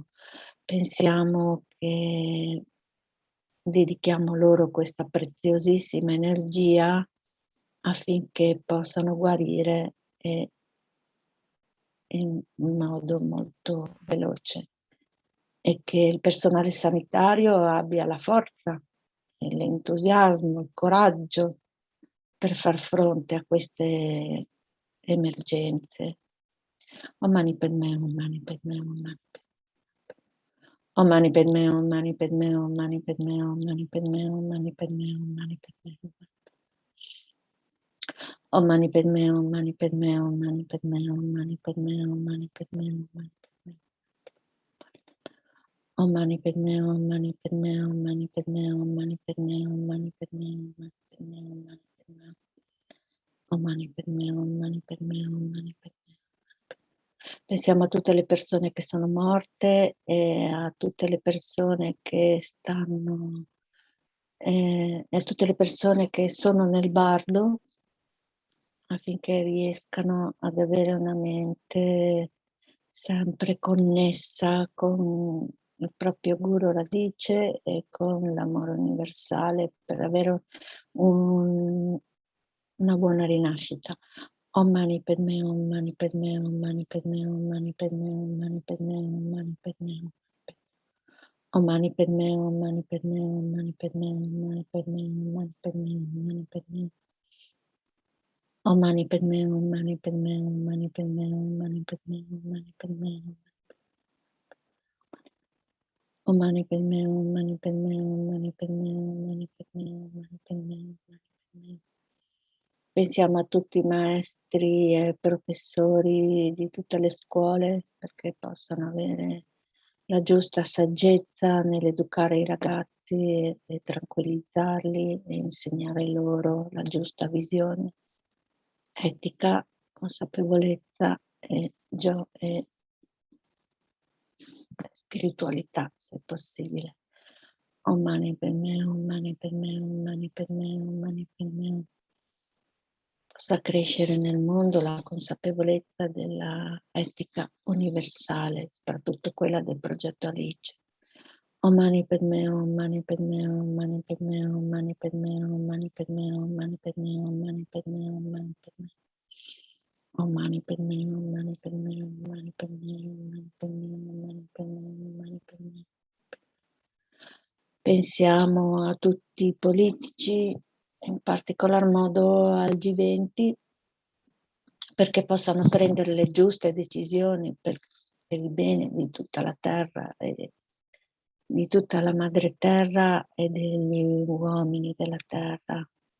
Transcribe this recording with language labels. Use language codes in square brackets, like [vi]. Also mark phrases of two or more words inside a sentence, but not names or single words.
[it] Pensiamo che dedichiamo loro questa preziosissima energia affinché possano guarire in modo molto veloce, e che il personale sanitario abbia la forza, l'entusiasmo, il coraggio per far fronte a queste emergenze. [sa] Om Mani Padme, Om Mani Padme, Om Mani Padme. Om Mani Padme, Om Mani Padme, Om Mani Padme, Om Mani Padme, Om Mani Padme, Om Mani Padme. Om Mani Padme, Om Mani Padme, Om Mani Padme, Om Mani Padme, Om Mani Padme, Om Mani Padme. Om Mani Padme, Om Mani Padme, Om Mani Padme, Om Mani Padme, Om Mani Padme, Om Mani Padme, Om Mani Padme. Om Mani Padme, Om Mani Padme, Om Mani Padme. [it] Pensiamo a tutte le persone che sono morte e a tutte le persone che stanno e a tutte le persone che sono nel bardo, affinché riescano ad avere una mente sempre connessa con il proprio guru radice e con l'amore universale, per avere una buona rinascita. [sa] Om Mani Padme, Om Mani Padme, Om Mani Padme, Om Mani Padme, Om Mani Padme, Om Mani Padme. Om Mani Padme, Om Mani Padme, Om Mani Padme, Om Mani Padme, Om Mani Padme, Om Mani Padme. Om Mani Padme, Om Mani Padme, Om Mani Padme, Om Mani Padme, Om Mani Padme. Om Mani Padme, Om Mani Padme, Om Mani Padme, Om Mani Padme, Om Mani Padme, Om Mani Padme. [it] Pensiamo a tutti i maestri e professori di tutte le scuole, perché possano avere la giusta saggezza nell'educare i ragazzi e tranquillizzarli e insegnare loro la giusta visione, etica, consapevolezza e spiritualità, se possibile. [sa] Om Mani Padme, Om Mani Padme, Om Mani Padme, Om Mani Padme. [it] Possa crescere nel mondo la consapevolezza della etica universale, soprattutto quella del progetto Alice. [sa] Om Mani Padme, Om Mani Padme, Om Mani Padme, Om Mani Padme, Om Mani Padme, Om Mani Padme, Om Mani Padme, Om Mani Padme. Om Mani Padme, Om Mani Padme, Om Mani Padme, Om Mani Padme, Om Mani Padme, Om Mani Padme. [it] Pensiamo a tutti i politici, in particolar modo al G20, perché possano prendere le giuste decisioni per il bene di tutta la terra e di tutta la madre terra e degli uomini della terra.